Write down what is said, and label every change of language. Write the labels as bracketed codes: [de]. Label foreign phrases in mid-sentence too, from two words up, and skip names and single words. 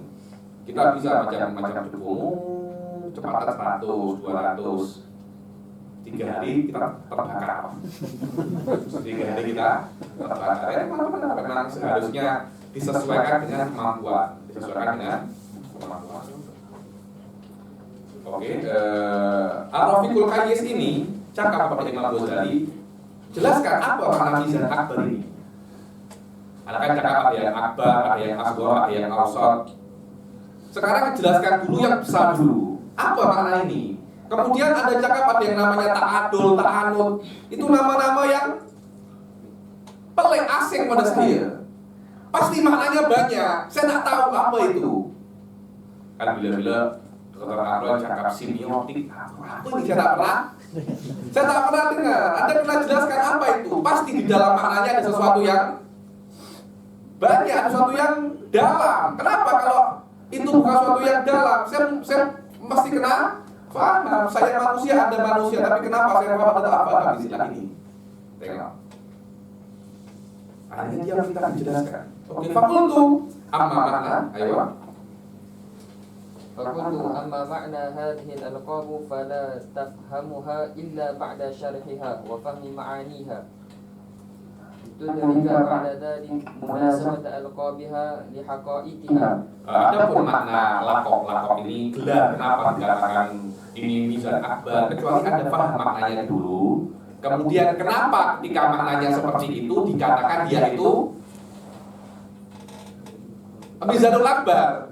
[ms] Kita bisa macam Jepun, kecepatan 100, 200. 3 hari kita terbakar. 3 hari kita terbakar. Ya memang seharusnya disesuaikan dengan kemampuan. Oke, Ar-Rafiqul Qayyis ini cakap kepada Imam Ghazali, jelaskan apa makna mizan akbar ini. Ada cakap ada yang akbar, ada yang asghar, ada yang awsat. Sekarang jelaskan dulu yang besar dulu. Apa makna ini? Kemudian ada cakap ada yang namanya ta'adul, ta'anud. Itu nama-nama yang pelik asing pada saya. Pasti maknanya banyak. Saya tak tahu apa itu. Kan bila-bila Dr. Arlo cakap semiotik. Apa ini saya tak pernah dengar. Anda pernah jelaskan apa itu? Pasti di dalam maknanya ada sesuatu yang banyak, ada sesuatu yang dalam. Kenapa kalau itu bukan sesuatu yang dalam? Saya mesti kena paham. Saya manusia, Anda manusia, tapi kenapa saya paham tentang apa istilah ini? Tengok. Akhirnya dia minta dijelaskan. [ar] Oke, فقلت أما معنى, ayo. فقلت أما معنى هذه الألقاب فلا تفهمها إلا بعد شرحها وفهم معانيها تدرك بعد ذلك مناسبة ألقابها لحقائقها. [ms] Adapun makna lakop ini gelar kenapa dikatakan ini mizan akbar, kecuali Anda paham maknanya dulu. Kemudian kenapa ketika maknanya seperti itu dikatakan dia itu mizanul akbar.